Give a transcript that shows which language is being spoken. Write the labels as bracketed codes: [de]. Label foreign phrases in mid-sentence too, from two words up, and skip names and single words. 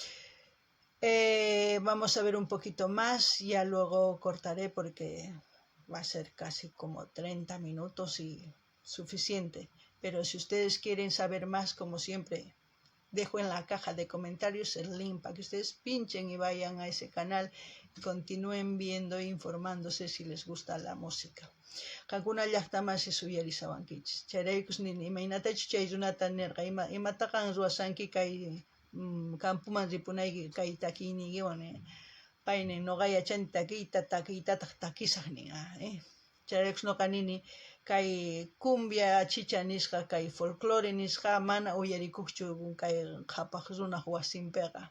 [es] Vamos a ver un poquito más, ya luego cortaré porque va a ser casi como 30 minutos y suficiente. Pero si ustedes quieren saber más, como siempre, dejo en la caja de comentarios el link para que ustedes pinchen y vayan a ese canal y continúen viendo e informándose si les gusta la música. [qu] Kakuna llaqtamansi suyarisawankichis. Chayraykus nini imaynatachu chay runata nirqa, imataqa ruwasanki kay campuman ripunayki kay takiynikiwan, payni noqa yachani takiytataq takisaq nin. Chayraykus noqa nini kay cumbia chicha nisqa, kay folclore nisqa mana uyarikuqchu kay qhapaq runaq wasinpiqa.